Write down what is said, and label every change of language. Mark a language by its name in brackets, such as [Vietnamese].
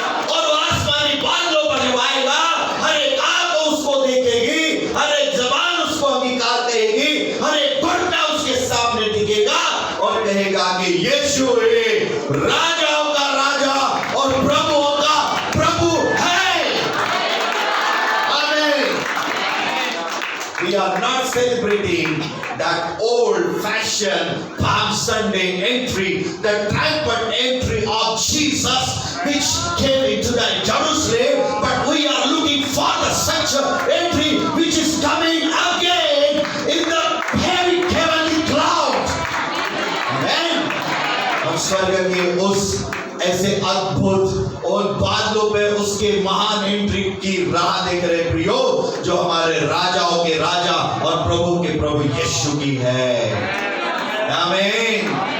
[Hindi] और वो आसमानी बादलों पर जब आएगा, हर एक आंख उसको देखेगी, हर एक जबान उसको अंगीकार करेगी, हर एक घुटना उसके सामने दिखेगा और कहेगा कि यीशु राजाओं का राजा और प्रभुओं का प्रभु है। आमीन। [English] We are not celebrating that old-fashioned Palm Sunday entry, the triumphant entry of Jesus, which came into the Jerusalem, but we are looking for the such entry which is coming again in the heavenly cloud. Amen. [Hindi] हम स्वर्ग के उस ऐसे अद्भुत और बादलों पे उसके महान एंट्री की राह देख रहे प्रियो, जो हमारे राजाओं के राजा और प्रभु के प्रभु यीशु की है। आमीन।